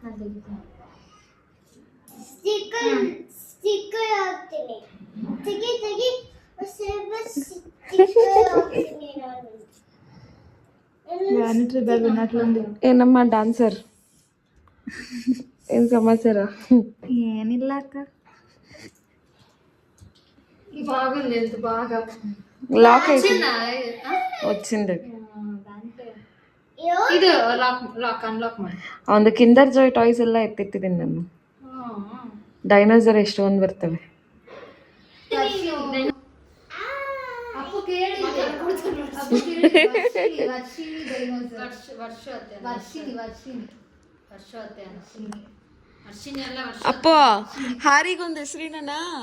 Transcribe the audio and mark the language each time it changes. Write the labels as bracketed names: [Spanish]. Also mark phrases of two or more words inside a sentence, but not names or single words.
[Kannada] ಏನಮ್ಮ ಡ್ಯಾನ್ಸರ್, ಏನ್ ಸಮಾಚಾರ? ಏನಿಲ್ಲ ಅಕ್ಕ, [Telugu] బాగా లాక్ అయితే వచ్చింది. [Kannada] ಇದು [English] lock unlock [Kannada] ಮಾಡಿ ಒಂದು ಕಿಂಡರ್ ಜಾಯ್ ಟಾಯ್ಸ್ ಎಲ್ಲ ಎತ್ತಿಟ್ಟಿದ್ದೀನಿ ನಾನು. ಡೈನೋಸರ್ ಎಷ್ಟೊಂದು ಬರ್ತವೆ. ಅಪ್ಪ ಹಾರಿಗೊಂದು ಹೆಸರಿನ